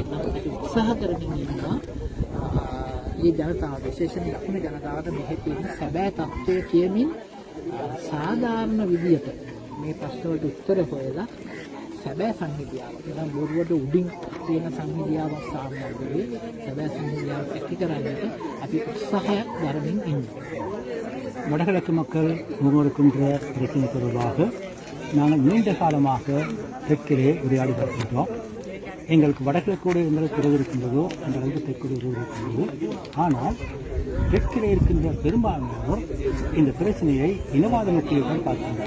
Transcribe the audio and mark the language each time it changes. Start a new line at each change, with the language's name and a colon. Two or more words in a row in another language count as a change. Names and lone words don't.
Sinhala: අපි උත්සාහ කරගෙන ඉන්නවා මේ ජනතාව විශේෂයෙන් දකුණේ ජනතාවට මෙහි තියෙන සැබෑ තත්ත්වය කියමින් සාධාරණ විදියට මේ ප්‍රශ්න වලට උත්තර හොයලා සැබෑ සංහිඳියාවක් නම් බොරුවට උඩින් තියෙන සංහිඳියාවක් සාමාන්‍යයෙන් සැබෑ සංහිඳියාවක් ඇති කරගන්නට අපි උත්සාහයක් දරමින් ඉන්නවා.
Tamil: வடகிழக்கு மக்கள் முன்னெடுக்கின்ற பிரச்சனை தொடர்பாக நாங்கள் நீண்ட காலமாக தெற்கிலே உரையாடி வருகின்றோம். எங்களுக்கு வடகிழக்கோடு எங்களுக்கு உறவு இருக்கின்றதோ அந்த அளவுக்கு தெற்கோடு உறவு இருக்கின்றது. ஆனால் தெற்கிலே இருக்கின்ற பெரும்பான்மையோர் இந்த பிரச்சனையை இனவாத நோக்கில்தான் பார்க்கின்றனர்.